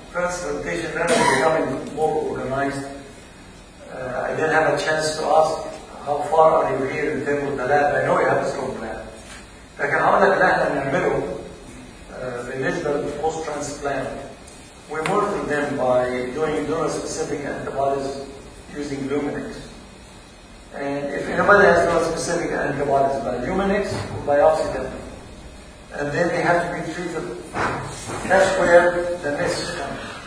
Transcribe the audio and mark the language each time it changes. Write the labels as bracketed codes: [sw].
[en] Transplantation is becoming more organized. I didn't have a chance to ask how far are you here in terms of the lab. I know you have a strong plan. [ar] لكن هقول لك اللي احنا بنعمله بالنسبه للبوست transplant. [en] We monitor them by doing donor-specific antibodies using Luminex. And if anybody has donor-specific antibodies by Luminex, we biopsy them. And then they have to be treated. That's where the message comes.